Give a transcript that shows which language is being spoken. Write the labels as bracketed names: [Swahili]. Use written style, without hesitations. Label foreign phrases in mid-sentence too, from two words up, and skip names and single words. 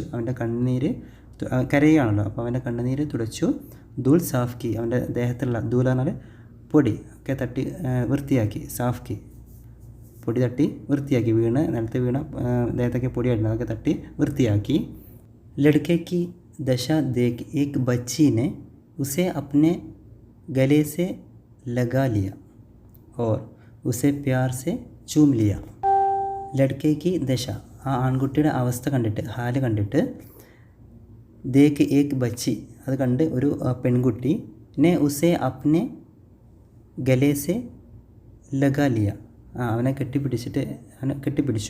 [Malayalam] അവൻ്റെ കണ്ണീര് കരയുകയാണല്ലോ, അപ്പോൾ അവൻ്റെ കണ്ണുനീര് തുടച്ചു. [Hindi] धूल साफ की, [Malayalam] അവൻ്റെ ദേഹത്തുള്ള ധൂൽ പറഞ്ഞാൽ പൊടി ഒക്കെ തട്ടി വൃത്തിയാക്കി. [Hindi] साफ की, [Malayalam] പൊടി തട്ടി വൃത്തിയാക്കി. നിലത്ത് വീണ ദേഹത്തൊക്കെ പൊടിയായിരുന്നു, അതൊക്കെ തട്ടി വൃത്തിയാക്കി. [Hindi] ലड़के की दशा देख एक बच्ची ने उसे अपने गले से लगा लिया और उसे प्यार से चूम लिया. लड़के की दशा, [Malayalam] ആ ആൺകുട്ടിയുടെ അവസ്ഥ കണ്ടിട്ട്, ഹാല് കണ്ടിട്ട്, [Hindi] देख एक बच्ची, [Malayalam] അത് കണ്ട് ഒരു പെൺകുട്ടി, [Hindi] ने उसे अपने गले से लगा लिया, [Malayalam] അവനെ കെട്ടിപ്പിടിച്ചു.